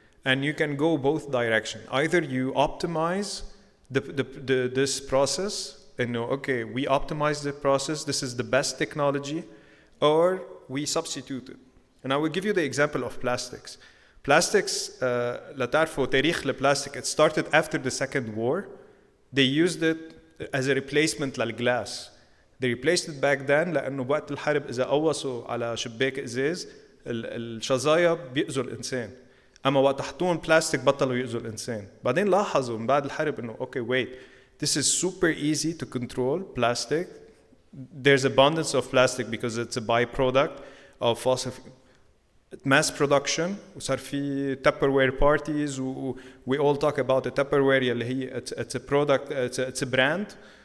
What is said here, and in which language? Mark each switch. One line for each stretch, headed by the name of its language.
English: And you can go both direction. Either you optimize this process, okay, we optimize the process, this is the best technology, or we substitute it. And I will give you the example of plastics. Plastics,
Arabic: لتعرفوا تاريخ البلاستيك,
English: it started after the Second War. They used it as a replacement للglass. They replaced it back then
Arabic: لأنه وقت الحرب إذا قوصوا على شباك إزاز الشظايا بيأذوا الإنسان. أما وقت حطوهم بلاستيك بطلوا يأذوا الإنسان. بعدين لاحظوا من بعد الحرب إنه
English: okay, wait, this is super easy to control plastic. There's abundance of plastic because it's a byproduct of fossil mass production.
Arabic: وصار في
English: Tupperware parties. We all talk about the Tupperware
Arabic: اللي هي
English: it's a product, it's a brand.